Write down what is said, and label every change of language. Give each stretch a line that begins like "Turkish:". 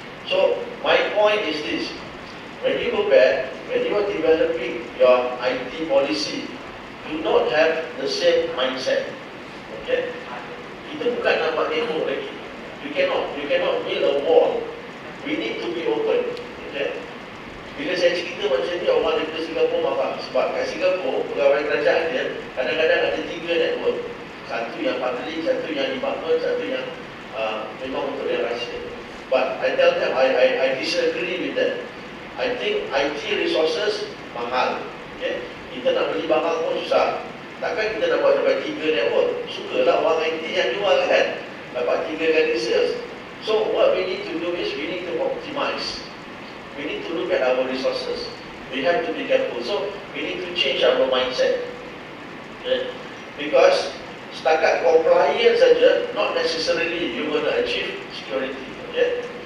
English: So my point is this, when you go back, when you are developing your IT policy, do not have the same mindset. Okay?
Malay: Itu bukan nampak tembok lagi.
English: You cannot build a wall. We need to be open. Okay?
Malay: Bila saya cerita macam ni, orang daripada Singapura marah. Sebab kat Singapura, pegawai kerajaan dia kadang-kadang ada 3 network. Satu yang public, satu yang department, satu yang memang untuk yang rahsia.
English: But I tell them, I disagree with that. I think IT resources mahal.
Malay: Okay? Kita nak beli barang pun susah. Takkan kita dapat 3 network. Sukalah orang IT yang jual kan, dapat 3 kali sales.
English: So what we need to do is we need to optimize. We need to look at our resources. We have to be careful. So we need to change our mindset. Okay? Because setakat compliance saja, not necessarily you going to achieve security. Okay?